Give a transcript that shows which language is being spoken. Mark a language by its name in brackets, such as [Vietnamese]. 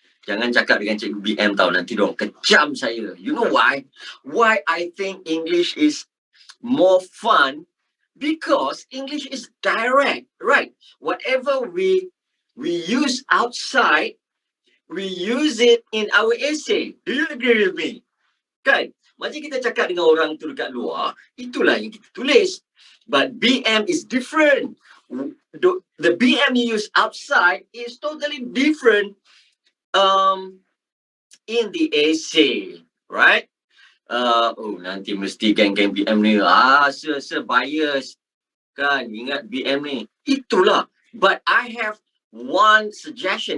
[Malay] Jangan cakap dengan cikgu BM tau, nanti diorang kecam saya. [English] You know why? Why I think English is more fun? Because English is direct, right? Whatever we use outside, we use it in our essay. Do you agree with me? Kan? [Malay] Macam kita cakap dengan orang tu dekat luar, itulah yang kita tulis. [English] But BM is different. The BM you use outside is totally different in the essay, right? [Malay] Nanti mesti geng-geng BM ni, bias. Kan, ingat BM ni. Itulah. [English] But I have one suggestion.